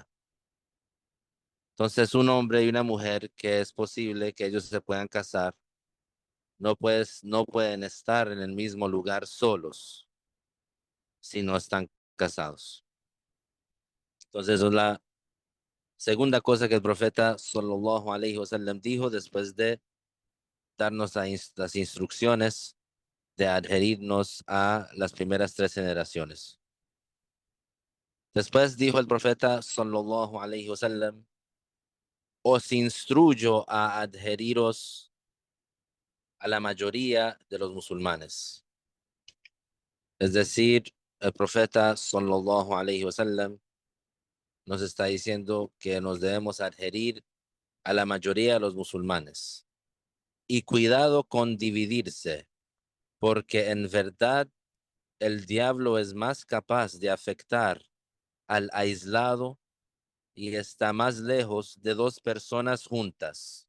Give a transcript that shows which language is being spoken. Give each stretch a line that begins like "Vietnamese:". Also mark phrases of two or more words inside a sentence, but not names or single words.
Spanish: Entonces, un hombre y una mujer que es posible que ellos se puedan casar, no pueden estar en el mismo lugar solos si no están casados. Entonces, es la segunda cosa que el profeta
Arabic: صلى الله عليه وسلم
Spanish: dijo después de darnos las instrucciones de adherirnos a las primeras tres generaciones. Después dijo el profeta
Arabic: صلى الله عليه وسلم:
Spanish: os instruyo a adheriros a la mayoría de los musulmanes. Es decir, el profeta
Arabic: صلى الله عليه وسلم
Spanish: nos está diciendo que nos debemos adherir a la mayoría de los musulmanes. Y cuidado con dividirse, porque en verdad el diablo es más capaz de afectar al aislado y está más lejos de dos personas juntas.